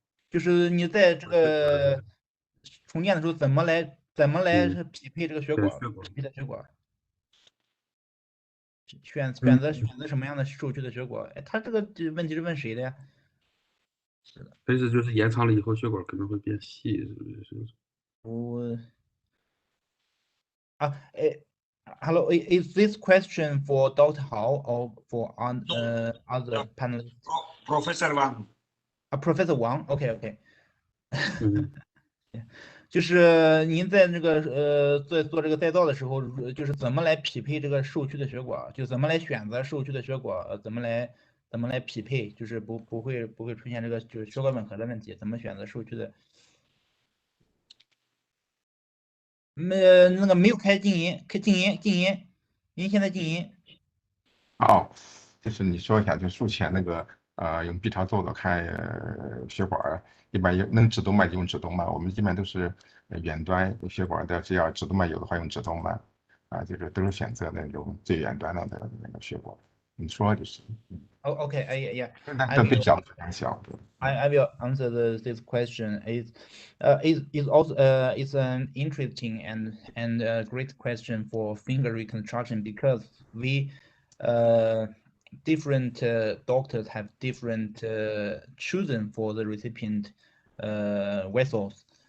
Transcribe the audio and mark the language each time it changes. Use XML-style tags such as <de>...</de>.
<zh>就是你在这个重建的时候怎么来匹配这个血管，血管匹配的血管，选择什么样的受区的血管？哎，他这个问题是问谁的呀？意思就是延长了以后血管可能会变细，是不是？</zh> <en>Hello, is this question for Dr. Hao or for other panelists? Professor Wang. Professor Wang, OK。嗯，</en> <zh>就是您在那个在做这个再造的时候，就是怎么来匹配这个受区的血管，就怎么来选择受区的血管，怎么来匹配，就是不会出现这个就是血管吻合的问题，怎么选择受区的？那个没有开静音，您现在静音。哦，就是你说一下，就术前那个用 B 超做看血管，一般能指动脉就用指动脉，我们一般都是远端有血管的，只要指动脉有的话用指动脉，就是都是选择那种最远端的那个血管。你说就是。</zh> <en>OK, yeah.</en> <zh>但这对小的很小。</zh> <en>I will answer this question. Is also it's an interesting and great question for finger reconstruction because we different doctors have different chosen for the recipient vessels.</en>